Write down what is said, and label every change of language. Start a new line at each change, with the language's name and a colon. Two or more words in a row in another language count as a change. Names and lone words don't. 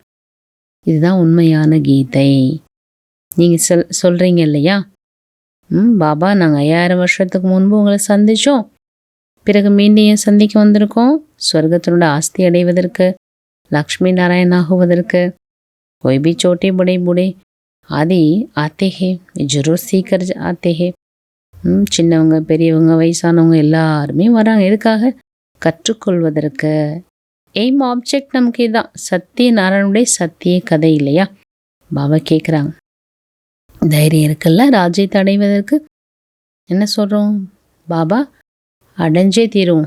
Tamil: இதுதான் உண்மையான கீதை. நீங்கள் சொல்கிறீங்க இல்லையா? பாபா நாங்கள் 5000 வருஷத்துக்கு முன்பு உங்களை சந்தித்தோம், பிறகு மீண்டும் ஏன் சந்திக்க வந்திருக்கோம்? ஸ்வர்கத்தினோட ஆஸ்தி அடைவதற்கு, லக்ஷ்மி நாராயண் ஆகுவதற்கு.
Hindi: कोई भी छोटे बड़े बूढ़े आदि आते हैं, जरूर सीकर आते हैं।
Tamil: சின்னவங்க பெரியவங்க வயசானவங்க எல்லாருமே வராங்க. எதுக்காக? கற்றுக்கொள்வதற்கு.
English: aim object
Tamil: நமக்கு இதுதான். சத்திய நாராயணுடைய சத்திய கதை இல்லையா? பாபா கேட்குறாங்க, தைரியம் இருக்குல்ல ராஜ்யத்தை அடைவதற்கு? என்ன சொல்கிறோம்? பாபா அடைஞ்சே தீரும்.